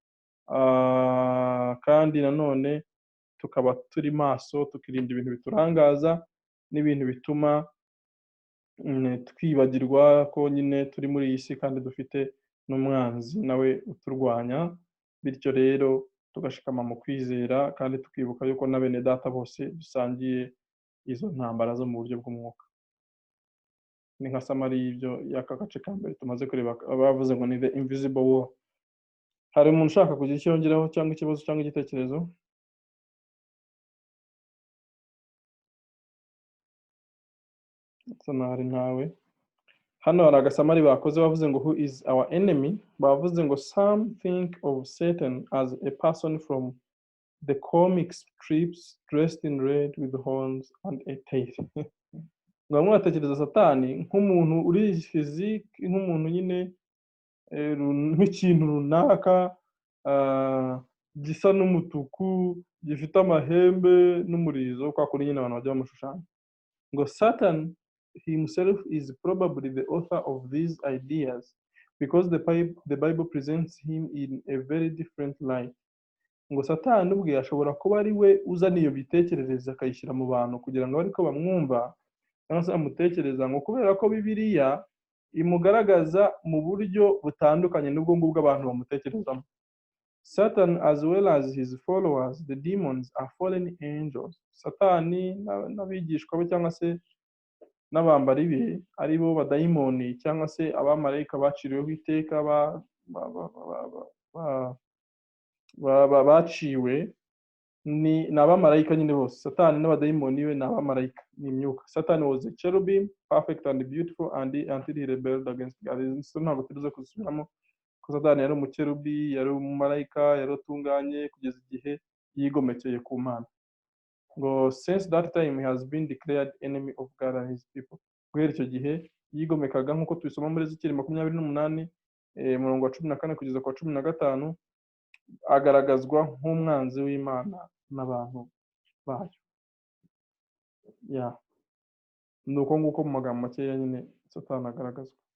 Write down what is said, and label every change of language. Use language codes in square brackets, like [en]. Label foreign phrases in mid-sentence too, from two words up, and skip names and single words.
[rw] kandi nanone tukaba turi maso, tukirinda ibintu biturangaza n'ibintu bituma twibagirwa ko nyine turi muri iyi si kandi dufite n'umwanzi nawe uturwanya. Bityo rero tugashikama mu kwizera kandi tukibuka yuko na bene data bose dusangiye izo ntambara zo mu buryo bw'umwuka. Ni nka samari y'ibyo y'aka gace ka mbere tumaze kureba, bavuze ngo ni [en] the invisible war. [rw] Hari umuntu ushaka kugira icyo yongeraho cyangwa ikibazo cyangwa igitekerezo? Hari ntawe. Hano hari agasamari bakoze bavuze ngo [en] who is our enemy, [rw] bavuze ngo [en] some think of Satan as a person from the comic strips dressed in red with horns and a tail. [rw] Ngo bamwe batekereza Satani nk'umuntu uri physique, nk'umuntu nyine nk'ikintu runaka gisa n'umutuku, gifite amahembe n'umurizo, kwa kuri nyine abantu bajya bamushushanya. [en] Ngo Satan himself is probably the author of these ideas because the Bible presents him in a very different light. [rw] Ngo Satani ubwe ashobora kuba ari we uzana iyo bitekerereza akayishyira mu bantu kugira ngo ariko bamwumva cyangwa se bamutekereza, ngo kubera ko Bibiliya imugaragaza mu buryo butandukanye n'ubwo ngubwo abantu bamutekerezamo. [en] Satan as well as his followers, the demons, are fallen angels. [rw] Satani n'abigishwa be cyangwa se n'abambari be ari bo badayimoni cyangwa se abamarayika baciriweho iteka baciwe, ni abamarayika nyine bose. Satani n'abadayimoni be ni abamarayika, ni imyuka. [en] Satan was a cherubim, perfect and beautiful, and until he rebelled against God. [rw] So ntabwo turuze kusubiramo ko Satani yari umukerubi, yari umumarayika, yari utunganye kugeza igihe yigomekeye ku Mana. [en] Ngo since that time he has been declared enemy of God and his people. [rw] Guhera icyo gihe yigomekaga nk'uko tubisoma muri Ezekiyeli 28 umurongo wa 14 kugeza ku wa 15 agaragazwa nk'umwanzi w'Imana n'abantu bayo. Ni uko nguko mu magambo makeya nyine Satani agaragazwa.